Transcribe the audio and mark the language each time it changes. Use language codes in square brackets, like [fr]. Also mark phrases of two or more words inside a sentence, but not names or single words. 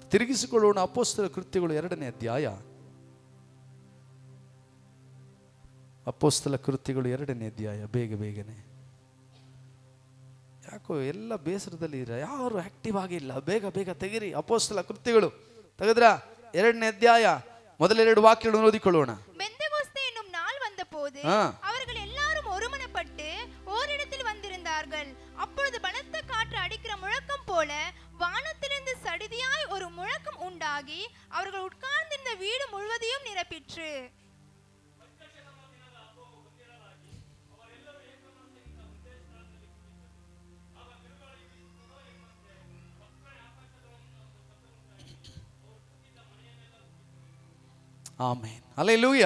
[kn] ತಿರುಗಿಸಿಕೊಳ್ಳೋಣ ಅಪೊಸ್ತಲ ಕೃತ್ಯಗಳು 2ನೇ ಅಧ್ಯಾಯ. ಅಪೊಸ್ತಲ ಕೃತ್ಯಗಳು 2ನೇ ಅಧ್ಯಾಯ. ಬೇಗನೆ, ಯಾಕೋ ಎಲ್ಲ ಬೇಸರದಲ್ಲಿ ಇರ, ಯಾರು ಆಕ್ಟಿವ್ ಆಗಿಲ್ಲ. ಬೇಗ ತೆಗಿರಿ. ಅಪೊಸ್ತಲ ಕೃತ್ಯಗಳು ತೆಗೆದ್ರ 2ನೇ ಅಧ್ಯಾಯ [ta] முதல் 2 வாக்கியங்களை ஓதிக்கொள்வோம். பெந்தெகோஸ்தே என்னும் நாள் வந்தபோது அவர்கள் எல்லாரும் ஒருமனப்பட்டு ஓரிடத்தில் வந்திருந்தார்கள். அப்பொழுது பலத்த காற்று அடிக்கிற முழக்கம் போல வானத்திலிருந்து சடிதியாய் ஒரு முழக்கம் உண்டாகி அவர்கள் உட்கார்ந்திருந்த வீடு முழுவதையும் நிரப்பிற்று. [kn] ಆಮೆನ್, ಹಲ್ಲೆಲೂಯಾ.